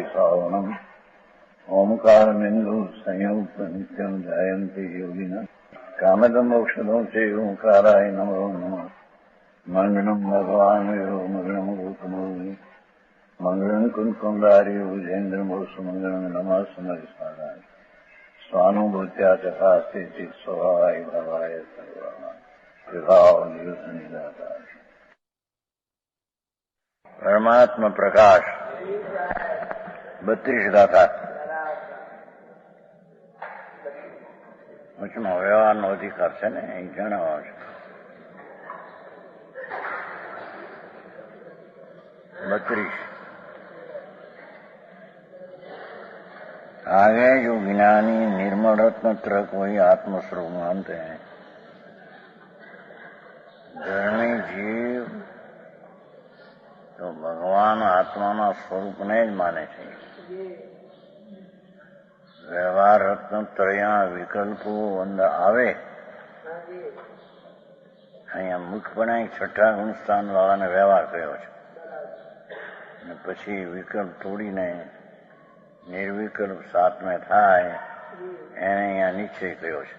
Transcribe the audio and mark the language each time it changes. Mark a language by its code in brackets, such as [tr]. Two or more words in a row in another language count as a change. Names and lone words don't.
[sa] सावनम् ओंकारमिन्दु संयुक्त नित्यम् जायन्ति योगिनः कामदम् औषधम् चैवोंकाराय नमो नमः मङ्गलम् भगवान् यो मङ्गलम् गौतमोऽग्नि मङ्गलम् कुन्कुण्डारि विजेन्द्रमोसुमङ्गलम् नमः समरिसाराय स्वानुभूत्या चकास्ते चित् स्वभावाय भवाय सर्वनिदाता परमात्मा प्रकाश [gu] 32 ગાથા વચમાં વ્યવહારનો અધિકાર છે ને એ જણાવવા છે. [hi] 32 आगे जो ज्ञानी निर्मल रत्न त्रक वही आत्मस्वरूप मानते हैं. [gu] ધર્મી જીવ તો ભગવાન આત્માના સ્વરૂપને જ માને છે. વ્યવહાર રત્નત્રયના વિકલ્પો અંદર આવે અહીંયા મુખપણે 6ઠા ગુણસ્થાન વાળાને વ્યવહાર કર્યો છે અને પછી વિકલ્પ તોડીને નિર્વિકલ્પ સાતમે થાય એને અહીંયા નિશ્ચય કર્યો છે.